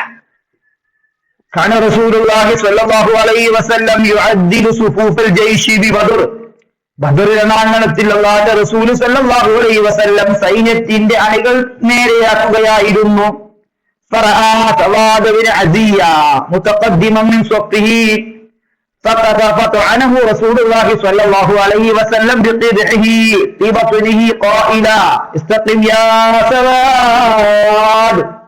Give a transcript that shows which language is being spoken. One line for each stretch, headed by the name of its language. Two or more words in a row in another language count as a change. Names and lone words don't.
Arabic: كان رسول الله صلى الله عليه وسلم يعدل صفوف الجيش ببدر.
Malayalam: ബദർ രണാങ്കണത്തിൽ അല്ലാഹുവിന്റെ റസൂൽ
Arabic: صلى الله عليه وسلم
Malayalam: സൈന്യത്തിന്റെ അണികൾ നേരെയാക്കുകയായിരുന്നു.
Arabic: فرأى سواد بن غزية متقدما من صفه فطعنه رسول الله صلى الله عليه وسلم بقدحه في بطنه قائلا استقم يا سواد.